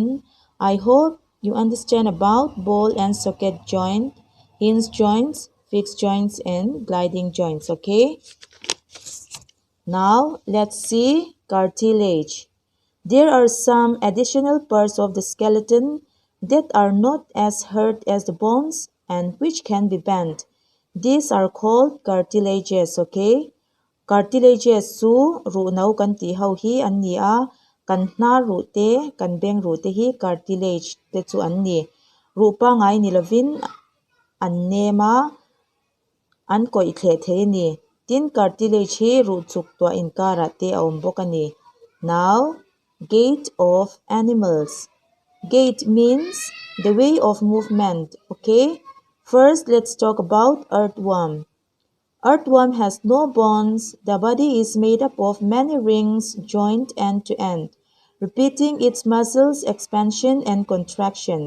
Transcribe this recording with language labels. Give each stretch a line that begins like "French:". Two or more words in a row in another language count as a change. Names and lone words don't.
English: I hope you understand about ball and socket joint, hinge joints, fixed joints and gliding joints, okay? Now let's see cartilage. There are some additional parts of the skeleton that are not as hard as the bones and which can be bent. These are called cartilages, okay?
Mizo: Cartilages su ru nau kan ti hau hi an ni a, kan hna ru te, kan beng ru te hi cartilage te chu an ni. Ru pa ngai ni lovin an nema an koi the the ni. Tin cartilage hi ru chuk tua in kara te aum boka ni.
English: Now, gait of animals. Gait means the way of movement, okay? First, let's talk about earthworm. Earthworm has no bones. The body is made up of many rings joined end to end, repeating its muscles expansion and contractions.